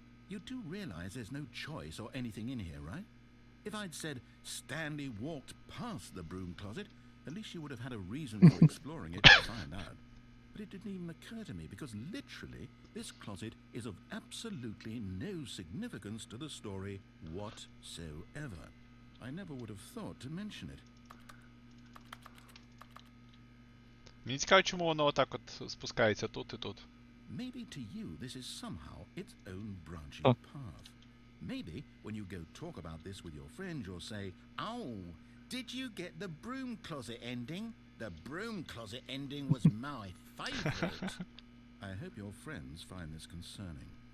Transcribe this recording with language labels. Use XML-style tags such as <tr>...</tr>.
<en>You do realize there's no choice or anything in here, right? If I'd said Stanley walked past the broom closet, at least you would have had a reason for exploring it to find out. But it didn't even occur to me because literally this closet is of absolutely no significance to the story whatsoever. I never would have thought to mention it.</en> <uk>Мені цікаво, чому воно отак от спускається тут і тут.</uk> <en>Maybe to you this is somehow its own branching Oh. path. Maybe when you go talk about this with your friend, you'll say, "Oh, did you get the broom closet ending? The broom closet ending was my favorite." I hope your friends find this concerning.</en>